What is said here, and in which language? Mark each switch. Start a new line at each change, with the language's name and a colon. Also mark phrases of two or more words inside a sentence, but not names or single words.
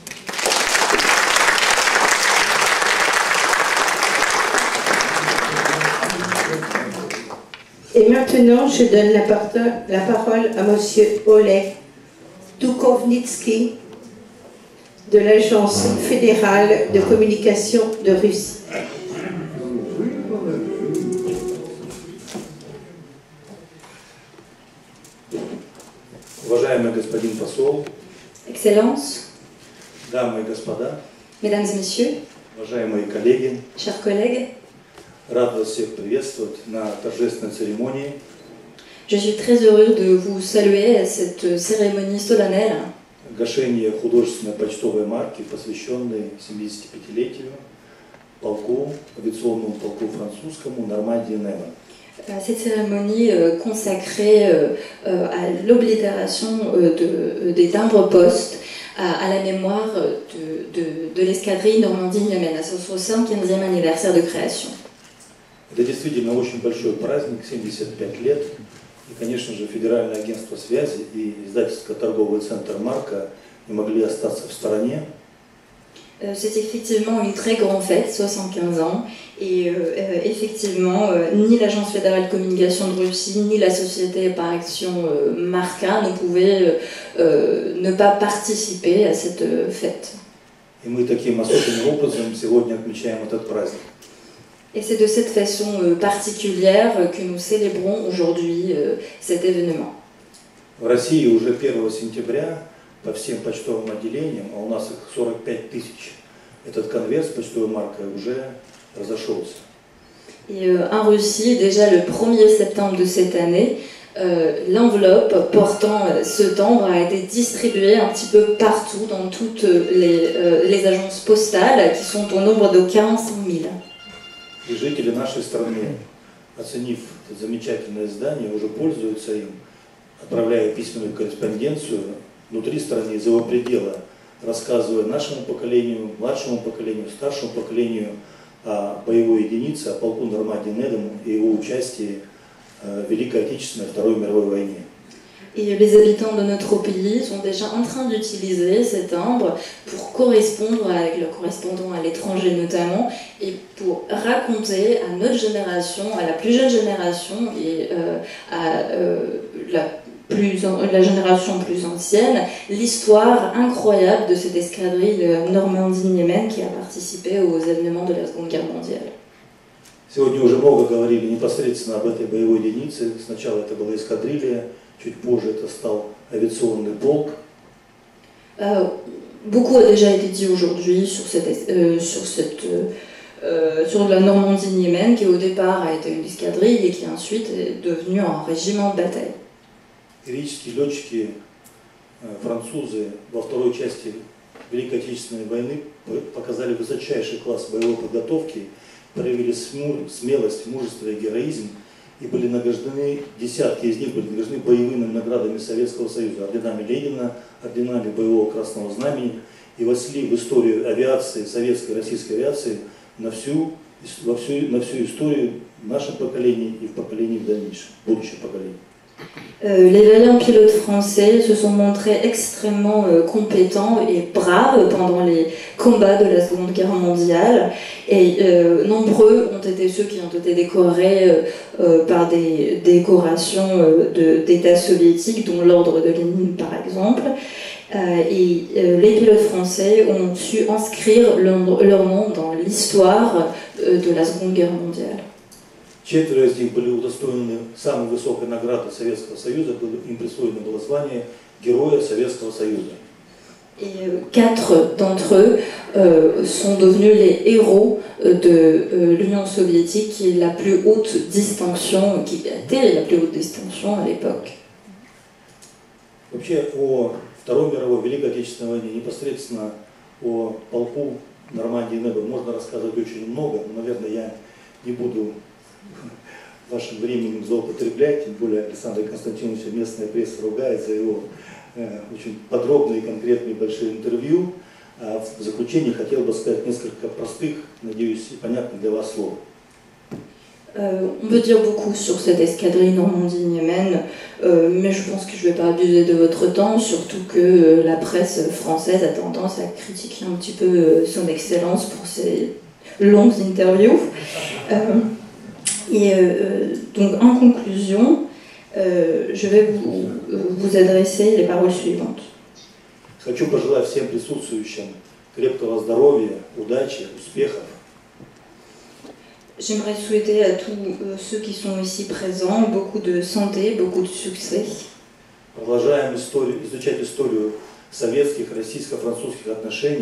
French: Et maintenant, je donne la parole à M. Oleg Dukovnitsky de l'Agence fédérale de communication de Russie.
Russian: Уважаемый господин посол, Excellences, дамы и господа,
French: Mesdames et Messieurs,
Russian: уважаемые коллеги,
French: chers collègues,
Russian: рад вас всех приветствовать на торжественной церемонии.
French: je suis très heureux de vous saluer à cette cérémonie solennelle
Russian: Гашение художественной почтовой марки, посвященной 75-летию полку, авиационному полку французскому Нормандии-Немен.
French: Cette cérémonie consacrée à l'oblitération des timbres postes à la mémoire de l'escadrille Normandie-Niemen, à son 75e anniversaire de création.
Russian: Это действительно очень большой праздник, 75 лет. И, конечно же, Федеральное агентство связи и издательско-торговый центр «Марка» не могли остаться в стороне.
French: C'est effectivement une très grande fête, 75 ans, et effectivement, ni l'Agence fédérale de communication de Russie, ni la société par action Marca ne pouvaient ne pas participer à cette fête.
Russian: И мы таким особенным образом сегодня отмечаем этот праздник.
French: Et c'est de cette façon particulière que nous célébrons aujourd'hui cet événement.
Russian: В России уже 1 сентября по всем почтовым отделениям, а у нас их 45 тысяч, этот конверт с почтовой маркой уже разошелся.
French: Et en Russie, déjà le 1er septembre de cette année, l'enveloppe portant ce timbre a été distribuée un petit peu partout dans toutes les agences postales qui sont au nombre de 400 000.
Russian: И жители нашей страны, оценив это замечательное издание, уже пользуются им, отправляя письменную корреспонденцию внутри страны, за его пределы, рассказывая нашему поколению, младшему поколению, старшему поколению о боевой единице, о полку Нормандии-Немен и его участии в Великой Отечественной Второй мировой войне.
French: Et les habitants de notre pays sont déjà en train d'utiliser ces timbres pour correspondre avec leurs correspondants à l'étranger notamment, et pour raconter à notre génération, à la plus jeune génération et à la génération plus ancienne, l'histoire incroyable de cette escadrille Normandie-Niemen qui a participé aux événements de la Seconde Guerre mondiale.
Russian: Сегодня уже много говорили непосредственно об этой боевой единице. Сначала это была эскадрилья, чуть позже это стал авиационный полк.
French: Beaucoup a déjà été dit aujourd'hui sur sur la Normandie-Niémène, qui au départ a été une escadrille et qui ensuite est devenue un régiment de bataille.
Russian: Героические летчики, французы во второй части Великой Отечественной войны показали высочайший класс боевой подготовки, проявили смелость, мужество и героизм и были награждены, десятки из них были награждены боевыми наградами Советского Союза, орденами Ленина, орденами Боевого Красного Знамени и вошли в историю авиации, советской и российской авиации на всю историю нашего поколения и в поколении в дальнейшем, будущих поколений.
French: Les vaillants pilotes français se sont montrés extrêmement compétents et braves pendant les combats de la Seconde Guerre mondiale et nombreux ont été ceux qui ont été décorés par des décorations d'États soviétiques, dont l'ordre de Lénine par exemple. Les pilotes français ont su inscrire leur nom dans l'histoire de la Seconde Guerre mondiale.
Russian: Четверо из них были удостоены самой высокой награды Советского Союза, им присвоено было звание Героя Советского Союза.
French: Et 4 d'entre eux sont devenus les héros de l'Union soviétique, qui est la plus haute distinction, qui était la plus haute distinction à l'époque.
Russian: Вообще о Второй мировой, Великой Отечественной войне, непосредственно о полку Нормандии и Неба можно рассказывать очень много, но, наверное, я не буду вашим временем злоупотреблять, тем более Александр Константинович, местная пресса ругает за его очень подробные и конкретные большие интервью. А в заключение хотел бы сказать несколько простых, надеюсь, и понятных для вас слов.
French: On peut dire beaucoup sur cette escadrille Normandie-Niémène, mais je pense que je ne vais pas abuser de votre temps, surtout que la presse française a tendance à critiquer un petit peu son excellence pour ses longues interviews. Donc en conclusion, je vais vous adresser les paroles suivantes.
Russian: Хочу пожелать всем присутствующим крепкого здоровья, удачи, успехов.
French: J'aimerais souhaiter à tous ceux qui sont ici présents beaucoup de santé, beaucoup de succès.
Russian: Продолжаем изучать историю советских, российско-французских отношений.